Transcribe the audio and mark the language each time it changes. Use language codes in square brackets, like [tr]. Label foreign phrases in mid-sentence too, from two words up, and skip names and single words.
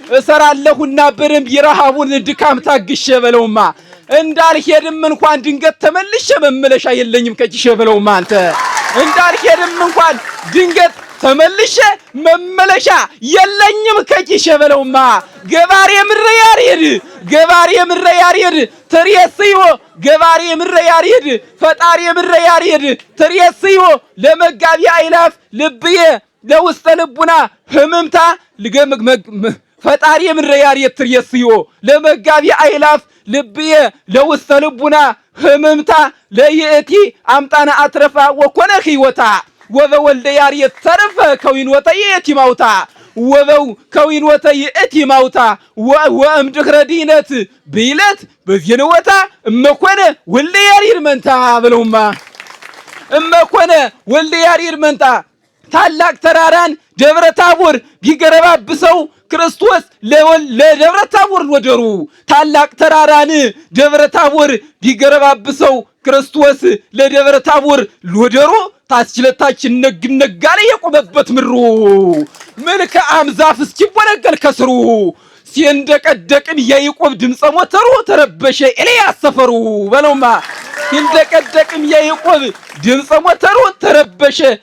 [am] የረሃቡን ድካም ታግሸ በለውማ እንዳልሄድም እንኳን ድንገት ተመልሼ መመለሻ የለኝም ከጅሸ በለውማ አንተ እንዳልሄድም እንኳን ድንገት ተመልሼ መመለሻ የለኝም ከጅሸ በለውማ [gez] ገባሬ ምረ ያሬድ ትርየስዮ ገባሬ ምረ ያሬድ ፈጣሪ ምረ ያሬድ ትርየስዮ ለመጋቢ አይላፍ ልብዬ ለውስተ ልቡና ህምምታ ፈጣሪ ምረ ያሬድ ትርየስዮ ለመጋቢ አይላፍ ልብዬ ለውስተ ልቡና ህምምታ ለይእቲ አምጣና አትረፋ ወኮነ ህይወታ ወበወልደ ያሬድ ተረፈ ከዊን ወጠየቲ ማውታ ወበው ከዊኖተ ይእቲ ማውታ ወእምድኅረ ዲነት ብይለት በዜንወታ እመኮነ ወልደ ያሬድ መንታ [am] ብለውማ [gez] እመኮነ ወልደ ያሬድ መንታ [am] ታላቅ ተራራን ደብረ ታቦር ቢገረባብሰው ክርስቶስ ለደብረ ታቦር ወደሩ ታላቅ ተራራን ደብረ ታቦር ቢገረባብሰው ክርስቶስ ለደብረ ታቦር ወደሩ ታስችለታችን ነግነጋለ የቆመበት ምሩ መልካም ዛፍ እስኪቦነገል ከስሩ ሲንደቀደቅን ያዕቆብ ድምፀ ሞተሩ ተረበሸ ኤልያስ ሰፈሩ በለውማ ሲንደቀደቅን ያዕቆብ ድምፀ ሞተሩ ተረበሸ